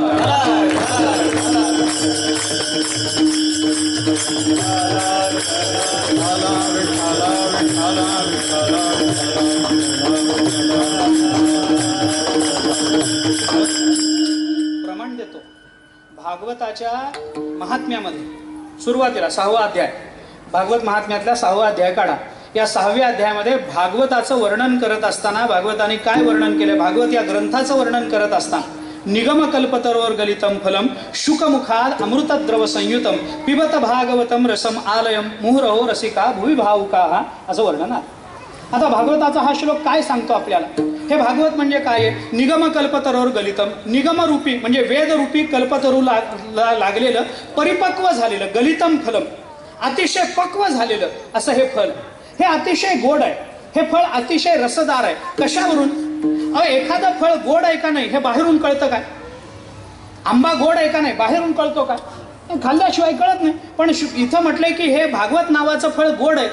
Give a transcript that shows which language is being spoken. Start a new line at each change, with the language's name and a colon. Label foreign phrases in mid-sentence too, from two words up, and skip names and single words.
Marathi: प्रमाण देतो भागवताच्या महात्म्यामध्ये सुरुवातीला 6वा अध्याय, भागवत महात्म्यातला 6वा अध्याय काढा. या 6व्या अध्यायामध्ये भागवताचं वर्णन करत असताना भागवताने काय वर्णन केलं? भागवत या ग्रंथाचं वर्णन करत असताना
Sanskrit: निगम कल्पतरोर गलितम फलम शुकमुखाद अमृतद्रव संयुतम पिबत भागवतम रसम आलयम मुहुरहो रसिका भुवि भावुका
Marathi: असं वर्णन आहे. आता भागवताचा हा श्लोक काय सांगतो आपल्याला? हे भागवत म्हणजे काय आहे?
Sanskrit: निगम कल्पतरोर गलितम.
Marathi: निगमरूपी म्हणजे वेदरूपी कल्पतरू लागलेलं परिपक्व झालेलं
Sanskrit: गलितम फलम,
Marathi: अतिशय पक्व झालेलं असं हे फळ. हे अतिशय गोड आहे, हे फळ अतिशय रसदार आहे. कशावरून? एखादं फळ गोड आहे का नाही हे बाहेरून कळतं काय? आंबा गोड आहे का नाही बाहेरून कळतो का? खाल्ल्याशिवाय कळत नाही. पण इथं म्हटलंय की हे भागवत नावाचं फळ गोड आहे.